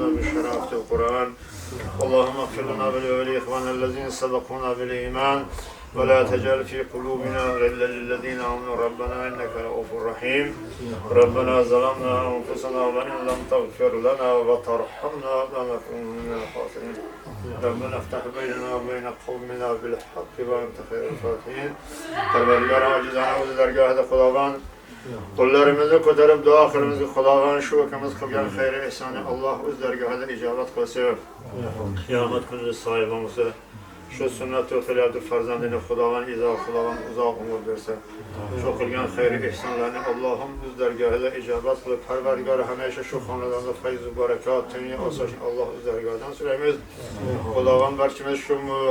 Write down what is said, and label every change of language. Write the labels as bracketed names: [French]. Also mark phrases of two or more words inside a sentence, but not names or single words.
[Arabic] بشرافة القرآن اللهم اغفر لنا ولإخواننا الذين سبقونا بالإيمان ولا تجعل في قلوبنا غلا للذين آمنوا ربنا إنك رؤوف رحيم ربنا ظلمنا أنفسنا وإن لم تغفر لنا وترحمنا لنكون من الخاسرين ربنا افتح بيننا وبين قومنا بالحق وأنت خير الفاتحين [Uzbek] Perverdigar acizane o'z dargohida Xudoban qo'llarimizni ko'tarib duo qilamiz Xudoban shu akamiz qilgan xayri ihsoni Alloh o'z dargohida ijobat qilsa qiyomat kunida sohibimiz shu sunnat o'qilayotib farzandini Xudoban uzoq umr bersa shu qilgan xayri ihsonlarni Allohim o'z dargohida ijobat qilib Parvardigor hamisha shu xonadonda fayz va barakat tinch osoyish Alloh o'z dargohidan so'raymiz Xudoban barchamiz shu